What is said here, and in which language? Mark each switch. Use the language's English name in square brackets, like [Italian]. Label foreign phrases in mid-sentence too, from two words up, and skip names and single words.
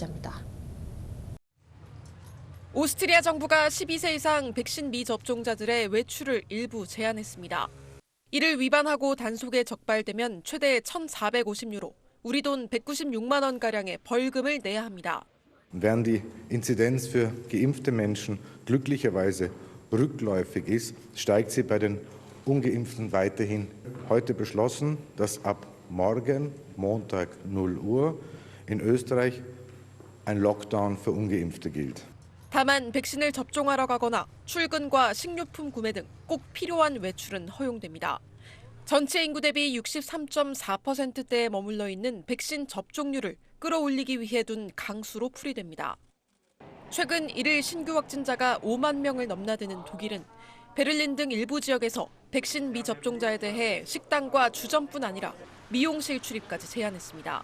[Korean] 계속해서 정혜경 기자입니다. 오스트리아 정부가 12세 이상 백신 미접종자들의 외출을 일부 제한했습니다. 이를 위반하고 단속에 적발되면 최대 1,450유로, 우리 돈 196만 원가량의 벌금을 내야 합니다. [German] Während die Inzidenz für geimpfte Menschen glücklicherweise rückläufig ist, steigt sie bei den Ungeimpften weiterhin. Heute beschlossen, dass ab morgen, Montag 0 Uhr, in Österreich ein Lockdown für Ungeimpfte gilt. [Korean] 다만 백신을 접종하러 가거나 출근과 식료품 구매 등 꼭 필요한 외출은 허용됩니다. 전체 인구 대비 63.4%대에 머물러 있는 백신 접종률을 끌어올리기 위해 둔 강수로 풀이됩니다. 최근 1일 신규 확진자가 5만 명을 넘나드는 독일은 베를린 등 일부 지역에서 백신 미접종자에 대해 식당과 주점뿐 아니라 미용실 출입까지 제한했습니다.